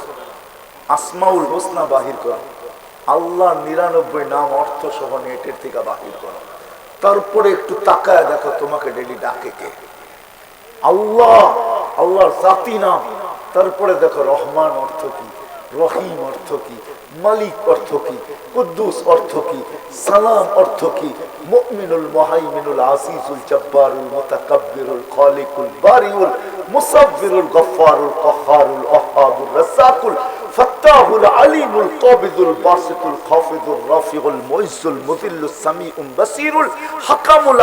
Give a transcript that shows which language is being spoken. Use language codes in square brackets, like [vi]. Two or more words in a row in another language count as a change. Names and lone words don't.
[ar] الأسماء الحسنى [bn] বাহির করো, আল্লাহ 99 নাম অর্থ সহ নেটের থেকে বাহির করো, তারপরে একটু তাকায় দেখো তোমাকে ডেলি ডাকে কে? আল্লাহ, আল্লাহর জাতি নাম। তারপরে দেখো রহমান অর্থ কি, রহিম অর্থ কি, মালিক অর্থ কি, কুদ্দুস অর্থ কি, সালাম অর্থ কি, [ar] المؤمن المهيمن العزيز الجبار المتكبر الخالق البارئ المصور الغفار القهار الوهاب الرزاق الفتاح العليم القابض الباسط الخافض الرافع المعز المذل السميع البصير الحكم